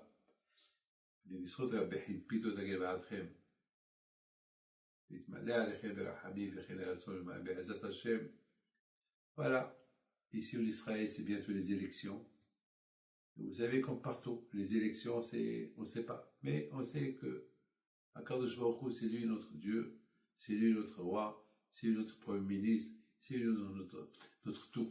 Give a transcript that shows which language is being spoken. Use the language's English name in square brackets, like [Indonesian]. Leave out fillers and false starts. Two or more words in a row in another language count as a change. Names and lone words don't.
[Hebrew] ובזכות רבי חיפיתו תגן בעדכם, ויתמלא עליכם ברחמים וכן רצון בעזרת השם. [French] Voilà, ici en Israël, c'est bientôt les élections. Vous savez, comme partout, les élections, on ne sait pas, mais on sait que [Hebrew] הקדוש ברוך הוא, [French] c'est lui notre Dieu, c'est lui notre roi, c'est lui notre premier ministre, c'est lui notre tout.